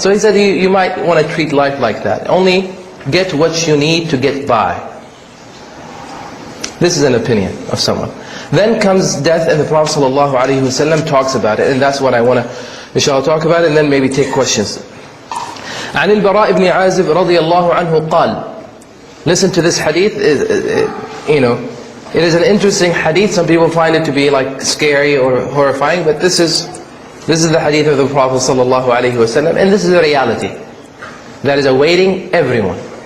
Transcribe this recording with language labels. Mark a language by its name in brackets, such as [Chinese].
[English] So he said you might want to treat life like that. Only get what you need to get by. This is an opinion of someone. Then comes death, and the Prophet ﷺ talks about it, and that's what I want to, inshallah, talk about, and then maybe take questions. [Arabic] عن البراء بن عازب رضي الله عنه قال. [English] Listen to this hadith. It is an interesting hadith. Some people find it to be like scary or horrifying, but this is the hadith of the Prophet ﷺ, and this is a reality that is awaiting everyone.